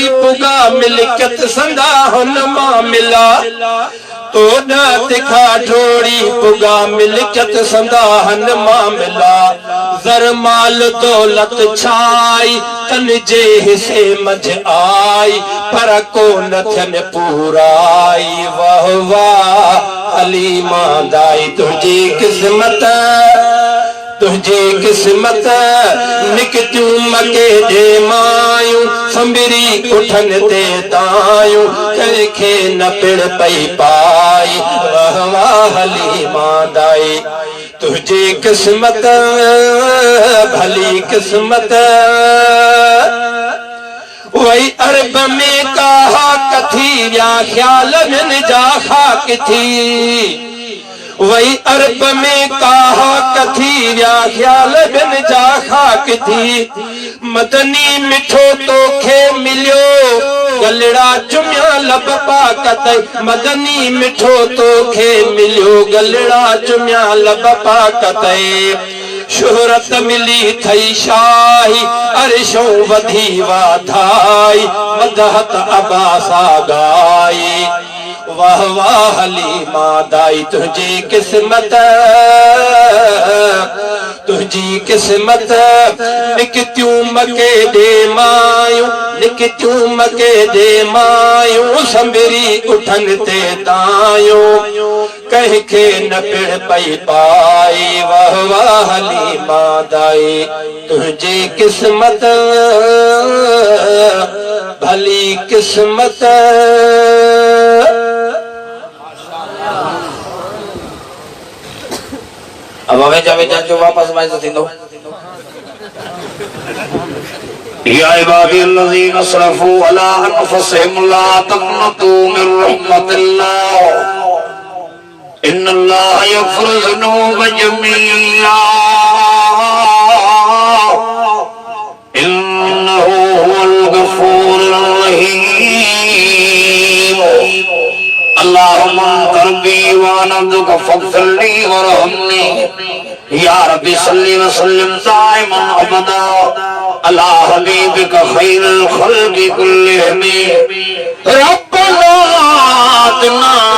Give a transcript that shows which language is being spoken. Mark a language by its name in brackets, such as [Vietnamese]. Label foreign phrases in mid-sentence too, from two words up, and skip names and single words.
[Sindhi] पुगा मिलकत संदा हुन मां मिला तोड़ा तिखा ढोड़ी पुगा मिलकत संदा हुन मां मिला जर माल दौलत छाई तन जे हिसे मझ आई पर को न थियन पूराई वाह वाह हलीमा दाई तुझी किस्मत निकतूं मके दे मायूं संभरी उठन ते दायूं कंहिंखे न पिड़ पई पाई वाह वाह हलीमा दाई तुझी किस्मत भली किस्मत वही अरब में कहा कथी या ख्याल में जा खाक थी वही अरब में कहा कथी या ख्याल बिन जा खाक थी मदनी मिठो तोखे मिलियो गलड़ा चुमिया लब पाकत मदनी मिठो तोखे मिलियो गलड़ा चुमिया लब पाकत शोहरत मिली थई शाही अरशों वधी वाधाई मदहत अबासा गाई वाह वाह हलीमा दाई तुझी किस्मत निकतूं मके दे मायूं संभरी उठन ते दायूं कंहिंखे न पिड़ पई पाई वाह वाह हलीमा दाई तुझी किस्मत भली किस्मत अब वेचा जो वापस माइज थींदो [Arabic] يا عبادي الذين أسرفوا على أنفسهم لا تقنطوا من رحمة الله إن الله يغفر الذنوب جميعا إنه هو الغفور الرحيم اللهم تربي ونبدك فاغفر لي وارحمني يا ربي صل وسلم دائما أبدا على حبيبك خير الخلق كلهم ربنا آتنا